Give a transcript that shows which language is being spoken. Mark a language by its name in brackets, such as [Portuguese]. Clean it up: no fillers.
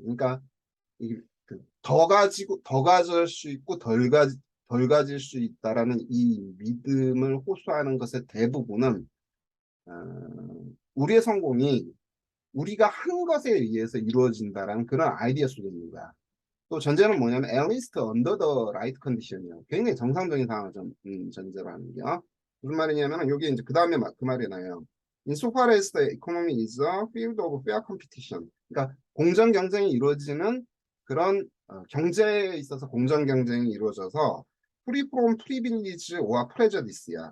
[Korean] 그러니까 더 가지고 더 가질 수 있고 덜 가질 수 있다라는 이 믿음을 호소하는 것의 대부분은 어, 우리의 성공이 우리가 한 것에 의해서 이루어진다라는 그런 아이디어 속에 있는 거야. 또 전제는 뭐냐면 [English] at least under the right condition이야. [Korean] 굉장히 정상적인 상황을 전제로 하는 게요. 무슨 말이냐면 여기 이제 그 다음에 그 말이 나요. [English] Insofar as the economy is a field of fair competition. [Korean] 그러니까 공정 경쟁이 이루어지는 그런 경제에 있어서 공정 경쟁이 이루어져서 [English] free from privilege or prejudice [Korean] 야.